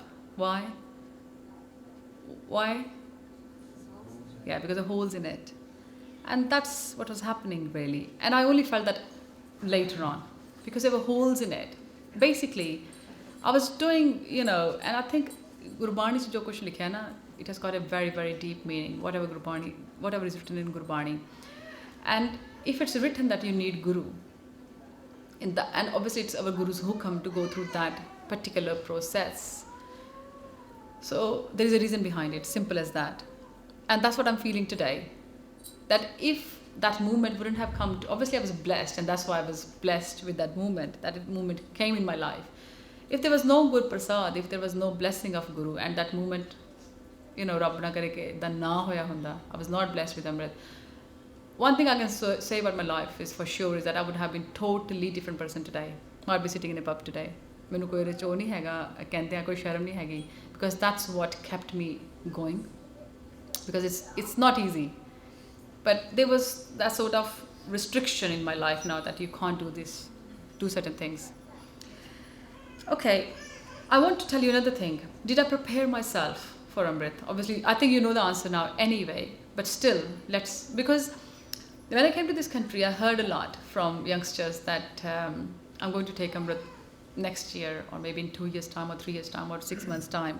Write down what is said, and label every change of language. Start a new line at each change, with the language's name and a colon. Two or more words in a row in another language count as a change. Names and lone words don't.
English: Why? Why? Yeah, because of holes in it. And that's what was happening, really. And I only felt that later on, because there were holes in it. Basically, I was doing, and I think
Hindi: गुरबानी से जो कुछ लिखा है ना,
English: it has got a very, very deep meaning, whatever is written in Gurbani. And if it's written that you need Guru, and obviously it's our Guru's hukam to go through that particular process. So there is a reason behind it, simple as that. And that's what I'm feeling today. That if that movement wouldn't have come to, obviously I was blessed, and that's why I was blessed with that movement came in my life. If there was no Guru Prasad, if there was no blessing of Guru, and that movement,
Punjabi: ਰੱਬ ਨਾ ਕਰੇ ਕੇ ਦਾ ਨਾ ਹੋਇਆ ਹੁੰਦਾ,
English: I was not blessed with Amrit. One thing I can say about my life is for sure is that I would have been totally different person today. I'd be sitting in a pub today.
Punjabi: ਮੈਨੂੰ ਕੋਈ ਰਿਚੋ ਨਹੀਂ ਹੈਗਾ, ਕਹਿੰਦੇ ਹੈਂ ਕੋਈ ਸ਼ਰਮ ਨਹੀਂ ਹੈਗੀ,
English: because that's what kept me going. Because it's not easy. But there was that sort of restriction in my life now that you can't do certain things. Okay, I want to tell you another thing. Did I prepare myself for Amrit? Obviously, I think you know the answer now anyway, but still, because when I came to this country, I heard a lot from youngsters that I'm going to take Amrit next year, or maybe in 2 years' time, or 3 years' time, or 6 months' time.